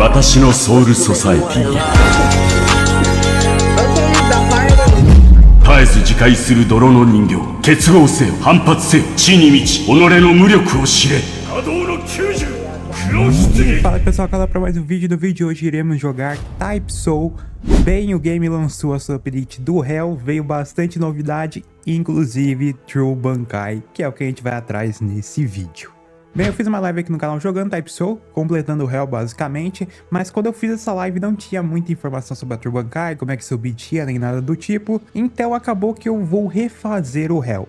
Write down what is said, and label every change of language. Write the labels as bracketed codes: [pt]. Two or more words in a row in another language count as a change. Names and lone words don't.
[ja] 私のソウルソサエティ絶えず自壊する泥の人形結合せよ反発せよ地に満ち己の無力を知れ波動の90 [pt] Fala pessoal, calma para mais um vídeo. No vídeo de hoje iremos jogar Type Soul. Bem, o game lançou a sua update do Hell, veio bastante novidade, inclusive True Bankai, que é o que a gente vai atrás nesse vídeo. Bem, eu fiz uma live aqui no canal jogando Type Soul, completando o Hell basicamente, mas quando eu fiz essa live não tinha muita informação sobre a True Bankai, como é que se obtinha, nem nada do tipo, então acabou que eu vou refazer o Hell.